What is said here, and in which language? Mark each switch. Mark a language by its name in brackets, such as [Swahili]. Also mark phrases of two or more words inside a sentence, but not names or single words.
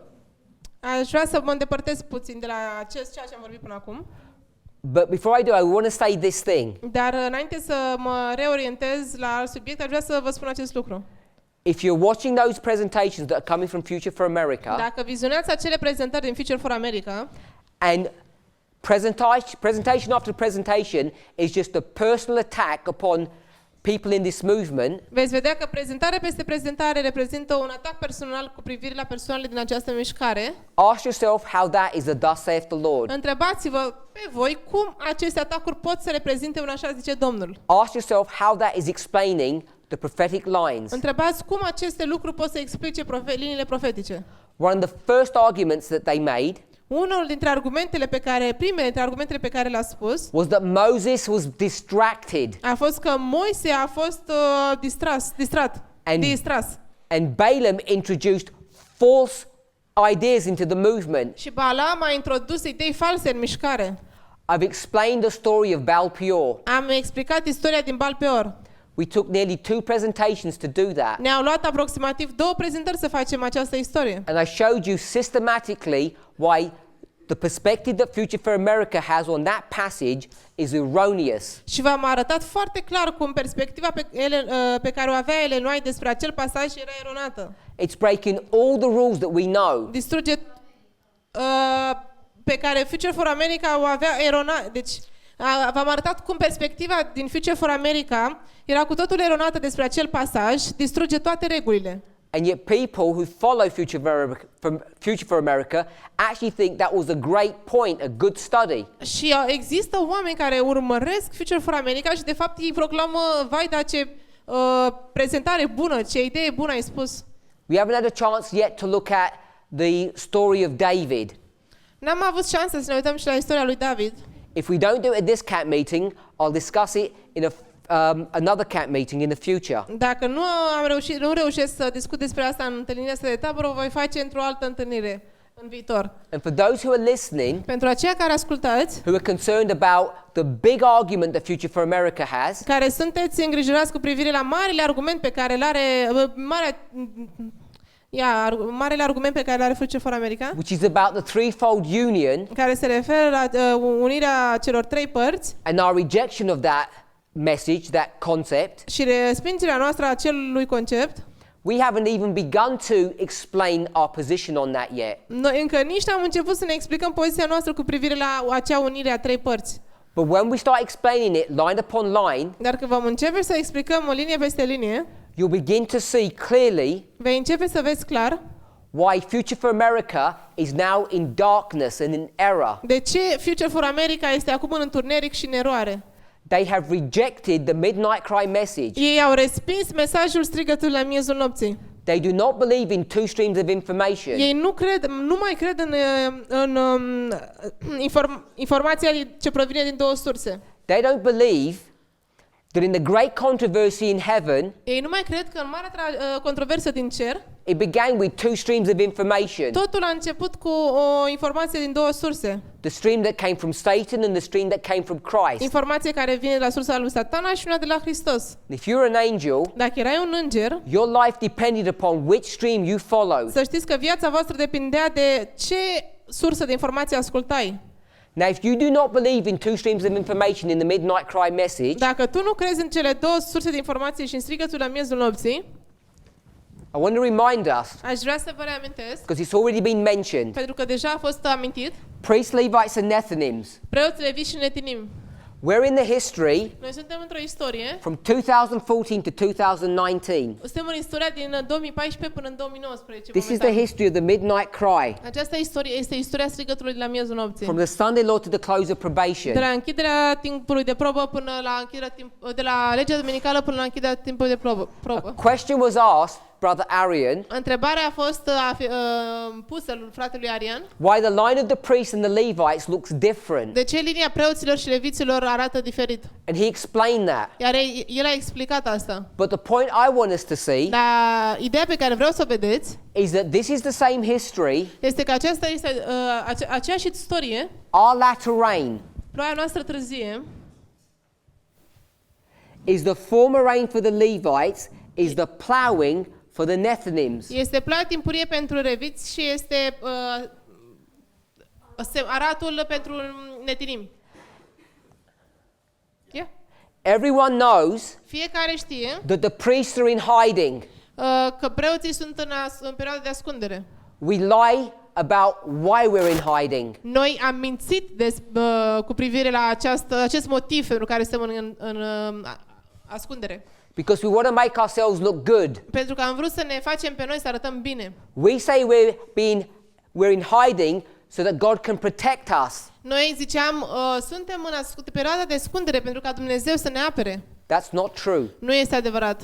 [Romanian] Aș vrea să mă îndepărtez puțin de la ceea ce am vorbit până acum. [English] But before I do, I want to say this thing. [Romanian] Dar înainte să mă reorientez la alt subiect, aș vrea să vă spun acest lucru. [English] If you're watching those presentations that are coming from Future for America, [Romanian] Dacă vizionați acele prezentări din Future for America, [English] and presentation after presentation is just a personal attack upon people in this movement, [Romanian] veți vedea că prezentare peste prezentare reprezintă un atac personal cu privire la persoanele din această mișcare. [English] ask yourself how that is a thus saith the Lord. [Romanian] Întrebați-vă pe voi cum aceste atacuri pot să reprezinte un așa zice Domnul. [English] Ask yourself how that is explaining the prophetic lines. [Romanian] Întrebați cum aceste lucruri pot să explice liniile profetice. [English] One of the first arguments that they made [Romanian] Unul dintre primele dintre argumentele pe care le-a spus [English] was that Moses was distracted [Romanian] a fost că Moise a fost distras. [English] and Balaam introduced false ideas into the movement. [Romanian] Și Balaam a introdus idei false în mișcare. [English] I've explained the story of Baal Peor. [Romanian] Am explicat istoria din Baal Peor. [English] We took nearly 2 presentations to do that. [Romanian] Ne-au luat aproximativ 2 prezentări să facem această istorie. [English] And I showed you systematically why the perspective that Future for America has on that passage is erroneous. [Romanian] Și v-am arătat foarte clar cum perspectiva pe care o avea Ellen White despre acel pasaj era eronată. [English] It's breaking all the rules that we know. [Romanian] Distruge pe care Future for America o avea eronată. Deci v-am arătat cum perspectiva din Future for America era cu totul eronată despre acel pasaj, distruge toate regulile. [English] And yet people who follow Future for America actually think that was a great point, a good study. [Romanian] Și există oameni care urmăresc Future for America și de fapt ei proclamă, vai, da, ce prezentare bună, ce idee bună ai spus. [English] We haven't had a chance yet to look at the story of David. [Romanian] N-am avut șansa să ne uităm și la istoria lui David. [English] If we don't do it at this camp meeting, I'll discuss it in another camp meeting in the future. [Romanian] Dacă nu reușesc să discut despre asta în întâlnirea asta de tabără, o voi face într-o altă întâlnire în viitor. [English] And for those who are listening, [Romanian] Pentru aceia care ascultați, [English] who are concerned about the big argument that Future for America has, [Romanian] care sunteți îngrijorați cu privire la marele argument pe care îl are marele argument pe care îl are Future for America, [English] which is about the threefold union [Romanian] care se referă la unirea celor 3 părți [English] and our rejection of that message, that concept, [Romanian] și respingerea noastră a acelui concept, [English] we haven't even begun to explain our position on that yet. [Romanian] noi încă nici n-am început să ne explicăm poziția noastră cu privire la acea unire a 3 părți. [English] But when we start explaining it line upon line, [Romanian] Dar când vom începe să explicăm o linie peste linie, [English] you'll begin to see clearly [Romanian] vei începe să vezi clar [English] why Future for America is now in darkness and in error. [Romanian] de ce Future for America este acum în întuneric și în eroare. [English] They have rejected the midnight cry message. [Romanian] Ei au respins mesajul strigătului la miezul nopții. [English] They do not believe in 2 streams of information. [Romanian] Ei nu mai cred în informația ce provine din 2 surse. [English] They don't believe that in the great controversy in heaven, [Romanian] Ei nu mai cred că în marea controversă din cer, [English] it began with 2 streams of information. [Romanian] totul a început cu o informație din 2 surse. [English] The stream that came from Satan and the stream that came from Christ. [Romanian] Informație care vine de la sursa lui Satana și una de la Hristos. [English] If you're an angel, [Romanian] Dacă erai un înger, [English] your life depended upon which stream you followed. [Romanian] să știți că viața voastră depindea de ce sursă de informație ascultai. [English] Now, if you do not believe in 2 streams of information in the midnight cry message, [Romanian] Dacă tu nu crezi în cele 2 surse de informație și în strigătul la miezul nopții, [English] I want to remind us, [Romanian] aș vrea să vă reamintesc, [English] because it's already been mentioned, [Romanian] pentru că deja a fost amintit, [English] priests, Levites, and Nethinims. [Romanian] preoți, leviți și netinim. [English] We're in the history [Romanian] Noi suntem într-o istorie, [English] from 2014 to 2019. [Romanian] suntem în istoria din 2014 până în 2019. [English] This is [Romanian] momentan. [English] the history of the midnight cry, [Romanian] Această istorie este istoria strigătului de la miezul nopții. [English] from the Sunday law to the close of [Romanian] De [English] probation. [Romanian] la închiderea timpului de probă până la de la legea duminicală până la închiderea timpului de probă. [English] Question was asked, Brother Arian, [Romanian] Întrebarea a fost pusă lui fratelui Arian. [English] why the line of the priests and the Levites looks different. [Romanian] De ce linia preoților și leviților arată diferit? [English] And he explained that. [Romanian] Iar el a explicat asta. [English] But the point I want us to see [Romanian] Dar ideea pe care vreau să o vedeți [English] is that this is the same history, [Romanian] este că aceasta este aceeași istorie, [English] our latter rain, [Romanian] ploaia noastră târzie, [English] is the former rain for the Levites, is the plowing for the Nethinims. [Romanian] Este ploaia timpurie pentru reviți și este aratul pentru netinimi. [English] Yeah. Everyone knows [Romanian] Fiecare știe [English] that the priests are in hiding. [Romanian] că preoții sunt în perioada de ascundere. [English] We lie about why we're in hiding. [Romanian] Noi am mințit cu privire la acest motiv pentru care suntem în ascundere. [English] Because we want to make ourselves look good. [Romanian] Pentru că am vrut să ne facem pe noi să arătăm bine. [English] We say we're in hiding so that God can protect us. [Romanian] Noi ziceam, suntem în perioada de ascundere pentru ca Dumnezeu să ne apere. [English] That's not true. [Romanian] Nu este adevărat.